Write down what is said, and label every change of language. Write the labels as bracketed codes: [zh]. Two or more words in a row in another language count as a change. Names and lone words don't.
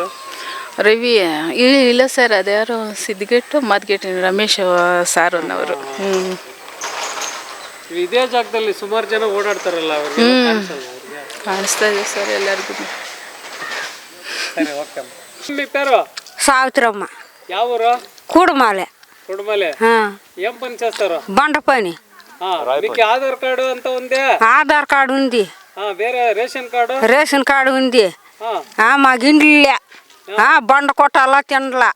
[kn] ರವಿ ಇಲ್ಲ ಸರ್, ಅದ್ಯಾರು ಸಿದ್ಧಗೇಟು ಮದ್ಗೇಟು ರಮೇಶ್ ಸಾರನ್ನವರು. ಇದೇ ಜಾಗದಲ್ಲಿ ಸುಮಾರು ಜನ ಓಡಾಡ್ತಾರಲ್ಲ, ಅವ್ರಿಗೆ ಕಾಣಿಸ್ತಾ ಇದೆ ಸರ್ ಎಲ್ಲರಿಗೂ. ಸರಿ, ಓಕೆ. [te] మీ పేరు? సావిత్రమ్మ. ಯಾವ ఊరు? కుడుమలే. కుడుమలే. ఏం పని చేస్తారు? బండ పని. మీకు ఆధార్ కార్డు అంత ఉంది? ఆధార్ కార్డు ఉంది. వేరే రేషన్ కార్డు? రేషన్ కార్డు ఉంది. మాకు ఇండ్లే బండ కొట్టాలా తినలా.